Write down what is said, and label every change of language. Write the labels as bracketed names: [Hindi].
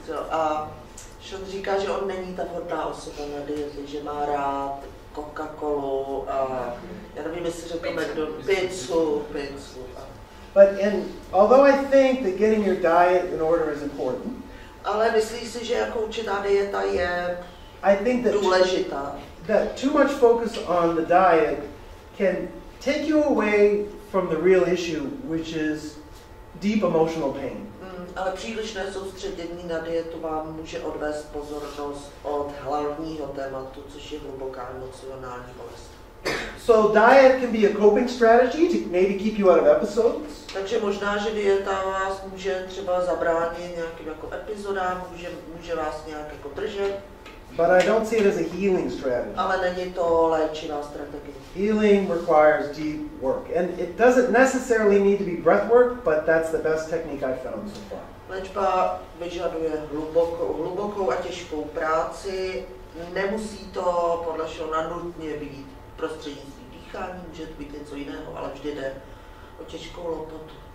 [Czech] A Sean říká, že on není ta vhodná osoba na diety, že má rád Coca-Colu a já nevím, jestli řekl pizzu. [English] But although I think that getting your diet in order is important, [Czech] ale myslí si, že jako určitá dieta je důležitá. [English] That too much focus on the diet can take you away from the real issue, which is deep emotional pain. [Czech] Ale přílišné soustředění na dietu vám může odvést pozornost od hlavního tématu, což je hluboká emocionální bolest. [English] So diet can be a coping strategy to maybe keep you out of episodes. [Czech] Takže možná, že dieta vás může třeba zabránit nějakým jako epizodám, může vás nějak jako držet. [English] But I don't see it as a healing strategy. [Czech] Ale není to léčivá strategie. [English] Healing requires deep work, and it doesn't necessarily need to be breath work, but that's the best technique I've found so far. [Czech] Léčba vyžaduje hlubokou a těžkou práci. Nemusí to podle Seana nutně být prostřednictvím dýchání, může to být něco jiného, ale vždy jde o těžkou lopotu.